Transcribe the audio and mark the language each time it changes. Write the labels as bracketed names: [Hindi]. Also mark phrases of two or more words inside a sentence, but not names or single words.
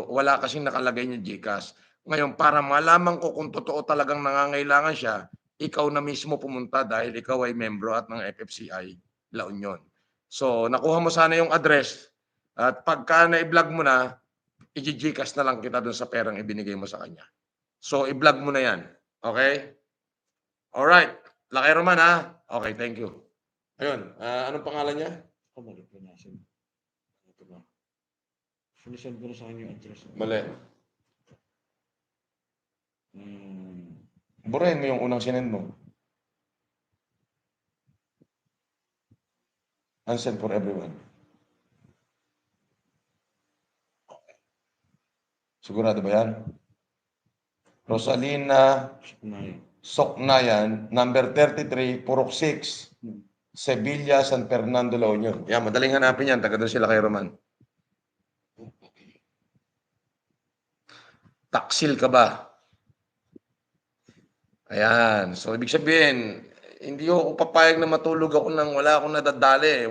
[Filipino] Wala kasing nakalagay niya GCash. Ngayon, para malaman ko kung totoo talagang nangangailangan siya, ikaw na mismo pumunta dahil ikaw ay membro at ng FFCI La Union. So, nakuha mo sana yung address at pagka na-vlog mo na, i-GCash na lang kita dun sa perang ibinigay mo sa kanya. So, i-vlog mo na yan. [English] Okay? Alright. [Filipino] Lakay Roman, ha? [English] Okay, thank you. [Filipino] Ayun, anong pangalan niya? Mali po nasin. Ito ba? Sinisend ko na sa kanya yung address. Mali. Hmm. Burahin mo yung unang sinend mo. [English] Unsend for everyone. [Filipino] Sigurado ba yan? Rosalina Suknayan. Soknayan, number 33, Purok 6, Sevilla, San Fernando, La Union. Yan, madaling hanapin yan. Taga doon sila kay Roman. Taksil ka ba? Ayan. So, ibig sabihin, hindi ako papayag na matulog ako nang wala akong nadadali.